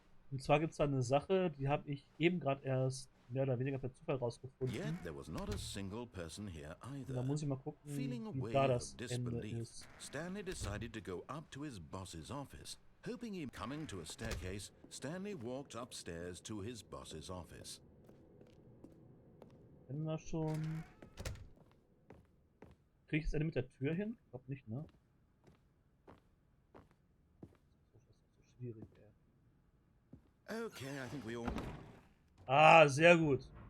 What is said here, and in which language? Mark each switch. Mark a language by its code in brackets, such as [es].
[de] Und zwar gibt es da eine Sache, die habe ich eben gerade erst mehr oder weniger per Zufall rausgefunden. Und da muss ich mal gucken, wie da das Ende ist. [en] Stanley decided to go up to his boss's office. Hoping him coming to a staircase, Stanley walked upstairs to his boss's office. [de] Kennen wir schon. Kriege ich das Ende mit der Tür hin? Ich glaube nicht, ne? Das ist so schwierig, ey. [en] Okay, I think we all... [de] Ah, sehr gut.